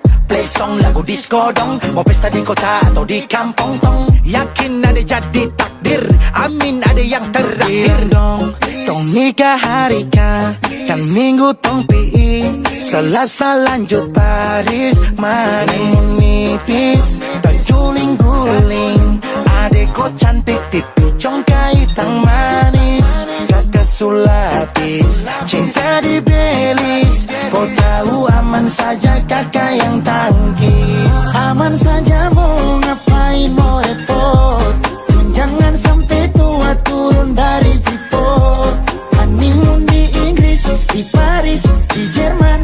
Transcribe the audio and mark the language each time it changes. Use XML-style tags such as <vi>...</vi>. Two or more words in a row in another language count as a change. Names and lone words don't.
<en>Play song</en> <pmy>lagu disco dong. Mau pesta di kota atau di kampung tong. Yakin ada jadi takdir. Amin ada yang terakhir dong. Tong nikah hari kan minggu tong PI. Selasa lanjut Paris. Honeymoon nipis, tak guling-guling. Adek kau cantik, pipi congkai tang manis. Kakak sulapis, cinta di Belis. Kau tahu aman saja kakak yang tangkis. Aman saja mau ngapain mau repot. Jangan sampai tua turun dari Freeport. Honeymoon di Inggris, di Paris, di Jerman.</pmy>